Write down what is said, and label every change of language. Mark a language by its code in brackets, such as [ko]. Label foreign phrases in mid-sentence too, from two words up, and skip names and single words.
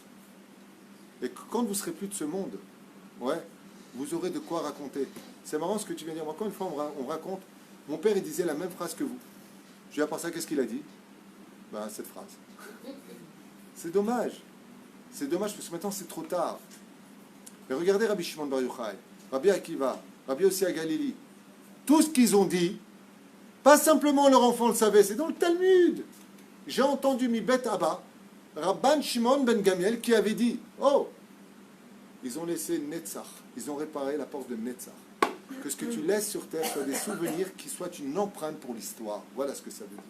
[fr] Et quand vous ne serez plus de ce monde, ouais, vous aurez de quoi raconter. C'est marrant ce que tu viens de dire. Encore une fois, on raconte. Mon père, il disait la même phrase que vous. Je lui ai appris ça, qu'est-ce qu'il a dit? Ben, cette phrase. C'est dommage. C'est dommage parce que maintenant, c'est trop tard. Mais regardez Rabbi Shimon Bar Yochai, Rabbi Akiva, Rabbi Yossi HaGalili. Tout ce qu'ils ont dit, pas simplement leur enfant le savait, c'est dans le Talmud. J'ai entendu Mibet Abba, Rabban Shimon ben Gamiel, qui avait dit, oh, ils ont laissé Netzach, ils ont réparé la porte de Netzach. Que ce que tu laisses sur terre soit des souvenirs qui soient une empreinte pour l'histoire. Voilà ce que ça veut dire.